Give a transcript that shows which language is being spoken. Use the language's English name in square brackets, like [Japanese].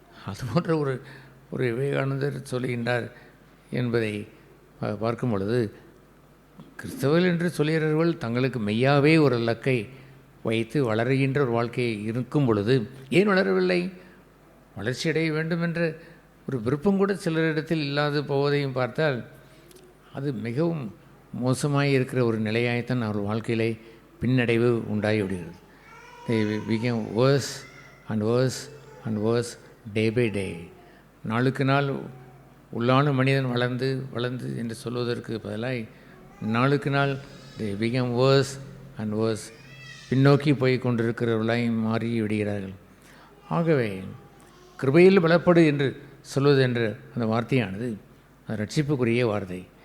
[Tamil] அதுபோன்ற ஒரு விவேகானந்தர் சொல்லுகின்றார் என்பதை பார்க்கும் பொழுது, கிறிஸ்தவர்கள் என்று சொல்கிறவர்கள் தங்களுக்கு மெய்யாவே ஒரு லக்கை வைத்து வளருகின்ற ஒரு வாழ்க்கையை இருக்கும் பொழுது ஏன் வளரவில்லை? வளர்ச்சி அடைய வேண்டும் என்ற ஒரு விருப்பம் கூட சிலரிடத்தில் இல்லாது போவதையும் பார்த்தால் அது மிகவும் மோசமாக இருக்கிற ஒரு நிலையாய்த்தான் அவர் வாழ்க்கையிலே பின்னடைவு உண்டாகி விடுகிறது. [English] they became worse and worse and worse day by day. [Tamil] நாளுக்கு நாள் உள்ளான மனிதன் வளர்ந்து என்று சொல்வதற்கு பதிலாக நாளுக்கு நாள் [English] they became worse and worse, [Tamil] பின்னோக்கி போய் கொண்டிருக்கிறவர்களாய் மாறி விடுகிறார்கள். ஆகவே கிருபையில் பலப்படு என்று சொல்வது என்ற அந்த வார்த்தையானது அது ரட்சிப்புக்குரிய வார்த்தை.